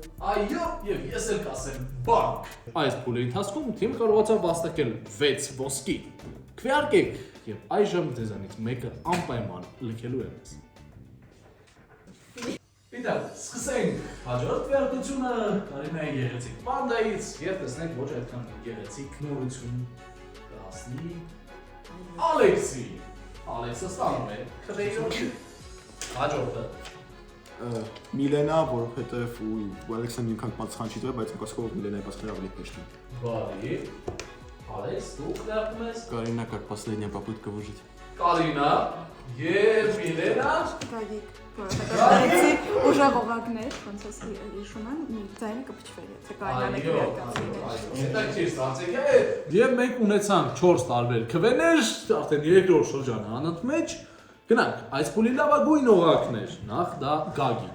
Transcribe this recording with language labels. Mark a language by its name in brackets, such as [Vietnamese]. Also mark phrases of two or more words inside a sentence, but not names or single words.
[Armenian] Այո, եւ ես էլ կասեմ բանկ։ Այս փուլի ընթացքում թիմը կարողացավ վաստակել 6 ոսկի։ Քվեարկեք եւ այժմ ձեզանից մեկը անպայման լքելու է մեզ։ Իտակ, սկսենք հաջորդ քվեարկությունը Կարինայի գեղեցիկ պանդայից եւ տեսնենք ոչ այդքան գեղեցիկ նորություն կհասնի Ալեքսի։ Ալեքսը ստանում է քվեյորի։ Հաջորդը Միլենա, որովհետև Ալեքսան ինքան պատասխան չի տվել, բայց կասկով Միլենայի պատասխանը ավելի հեշտ է։ Բարի։ Ալեքս, դու քննարկում ես [Russian] Карина как последняя попытка выжить. [Armenian] Կարինա եւ Միլենա։ Գագիկ որովհետև ուժեղ օղակներ, ոնց է հիշում եմ, ձայնը կփչվեր, եթե Կարինան է քվեարկացին։ Եվ մենք ունեցանք 4 տարբեր քվեներ, արդեն 3-րդ շրջանը անընդհատ մեջ։ Գնանք, այս փուլի լավագույն օղակներ, նախ դա Գագիկն